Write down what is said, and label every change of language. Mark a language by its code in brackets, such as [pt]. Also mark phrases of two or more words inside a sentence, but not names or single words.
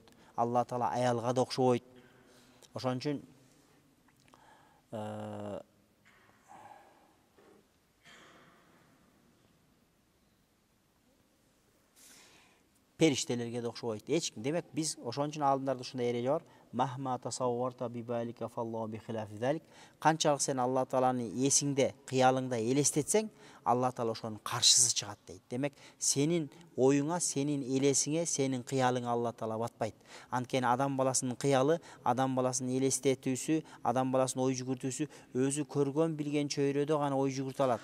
[ky] Алла таала аялга да окшобойт. Ошон үчүн периштелерге да окшобойт. Эч ким. Демек биз ошон үчүн алымдарда ушундай эреже бар. [ar] مهما تصورت ببالك فالله بخلاف ذلك. [ky] Канчалык сен Алла тааланы эсиңде, кыялыңда элестетсең, Алла таала ошонун каршысы чыгат дейт. Демек, сенин оюңа, сенин элесиңе, сенин кыялыңа Алла таала батпайт. Анткени адам баласынын кыялы, адам баласынын элестетүүсү, адам баласынын ой жүгүртүүсү өзү көргөн, билген чөйрөдө гана ой жүгүртө алат.